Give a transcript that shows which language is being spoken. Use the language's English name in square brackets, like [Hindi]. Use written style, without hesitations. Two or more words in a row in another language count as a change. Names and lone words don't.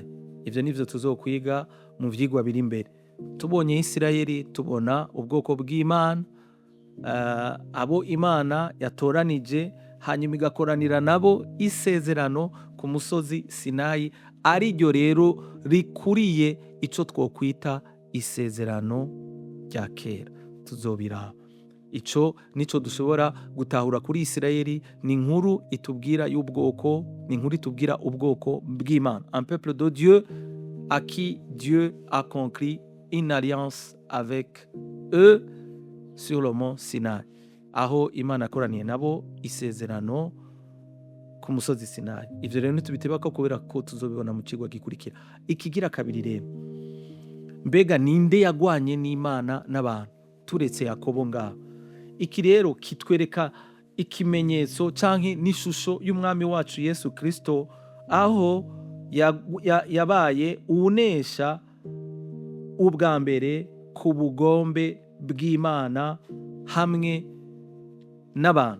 [Rundi] Ivyo nivyo tuzokwiga mu vyigwa biri imbere. Tubonye Isirayeli tubona ubwoko bw'Imana, abo Imana yatoranije hanyuma igakoranira nabo isezerano ku musozi Sinayi, ariryo rero rikuriye ico twokwita isezerano rya kera. Tuzobiraba. Ico nico dushobora gutahura kuri Isirayeli, ni inkuru itubwira y'ubwoko, ni inkuru itubwira ubwoko bw'Imana. [French] Un peuple de Dieu à qui Dieu a conclu une alliance avec eux sur le mont Sinaï. [Rundi] Aho Imana yakoraniye nabo isezerano ku musozi Sinayi. Ivyo rero ntitubitebako kubera ko tuzobibona mu cigwa gikurikira. Ikigira kabiri rero, mbega ninde yagwanye n'Imana n'abantu turetse Yakobo ngaho? Iki rero kitwereka ikimenyetso canke n'ishusho y'umwami wacu Yesu Kristo, aho yabaye uwunesha ubwa mbere ku bugombe bw'Imana hamwe n'abantu.